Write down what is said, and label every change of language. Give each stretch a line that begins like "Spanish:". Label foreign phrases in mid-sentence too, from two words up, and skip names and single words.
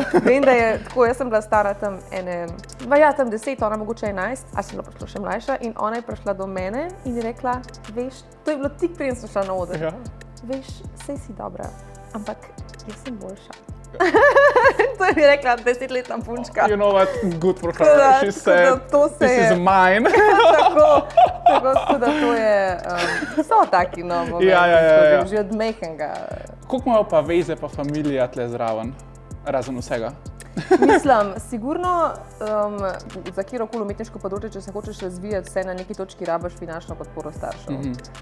Slovenian: Vem, da je tako, jaz sem bila stara tam tam 10, ona mogoče 11, a sem bila prišla še mlajša in ona je prišla do mene in je rekla, veš, to je bilo tik preden sem šla na oder, veš, saj si dobra, ampak jaz sem boljša. To je mi rekla 10-letna punčka.
English: You know what, good for her, she said, this is mine.
Slovenian: Tako da to je, so taki momenti, že od mehkega. Koliko imajo pa veze pa familija tle zraven, razen vsega? Mislim, sigurno za kjerokoli umetniško področje, če se hočeš razvijati, vse na neki točki rabiš finančno podporo staršev.